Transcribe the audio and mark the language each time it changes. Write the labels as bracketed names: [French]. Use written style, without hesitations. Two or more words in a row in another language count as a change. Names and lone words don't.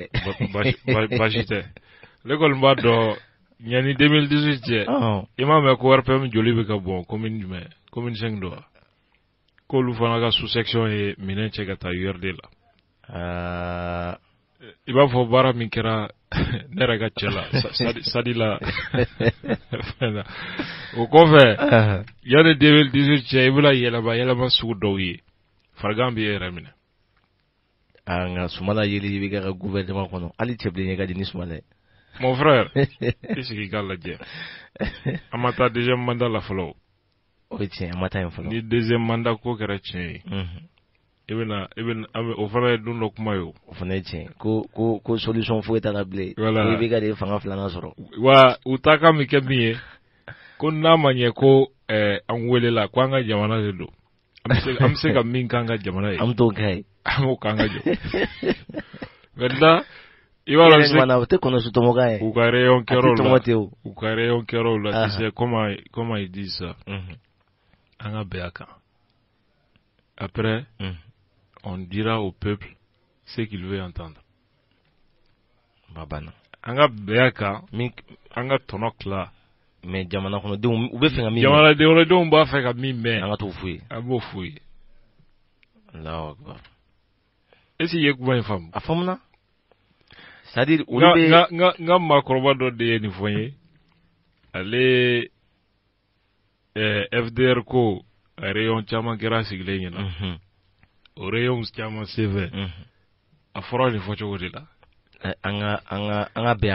[Bambara] baasi tɛ ne kɔni b'a dɔn ɲani 2018 cɛ i m'a mɛn ko RPM joli bɛ ka bɔn commune jumɛn commune 5 don wa k'olu fana ka sous-section ye minɛn cɛ ka taa URD la i b'a fɔ baara min kɛra ne yɛrɛ ka cɛ la sadi la o kɔfɛ yanni 2018 cɛ i bɛna yɛlɛma sugu dɔw ye farigan b'i yɛrɛ minɛ nka Sumala yeli i bɛ kɛ ka gouvernement kɔnɔ hali cɛbilen ɲɛ ka di ni Sumala ye [French] mon frère [Bambara] i sigi k'a lajɛ an ma taa [French] deuxième mandat [Bambara] la fɔlɔ o ye tiɲɛ an ma taa yen fɔlɔ ni [French] deuxième mandat [Bambara] ko kɛra tiɲɛ ye o fana ye don dɔ kuma ye o fana ye tiɲɛ ko solution foyi t'a la bilen ko i bɛ ka de fanga filanan sɔrɔ wa u ta kan min kɛ min ye ko n'a ma ɲɛ ko an welela ko an ka jamana de don an bɛ se ka min k'an ka jamana ye an bɛ t'o kɛ ye an b'o k'an ka jɔ maintenant i b'a dɔn o tɛ kɔnɔsu tɔmɔkan ye u ka rayon kɛyɔrɔw la [French] tu sais comment ils disent ça [Bambara] an ka bɛn a kan [French] après on dira au peuple ce qu'il veut entendre [Bambara] an ka bɛn a kan an ka tɔnɔ tila mais jamana kɔnɔdenw u bɛ fɛ ka min jamanadenw b'a fɛ ka min mɛn an ka t'o f'u ye an b'o f'u ye [Arabic] الله أكبر [French] est-ce que [Bambara] i ye kuma in faamu a faamuna c'est-à-dire n ka maakɔrɔba dɔ de ye nin fɔ n ye ale FDR ko rayon caman kɛra sigilen ɲɛna o rayons caman senfɛ a fɔra nin fɔ cogo de la an ka bɛɛ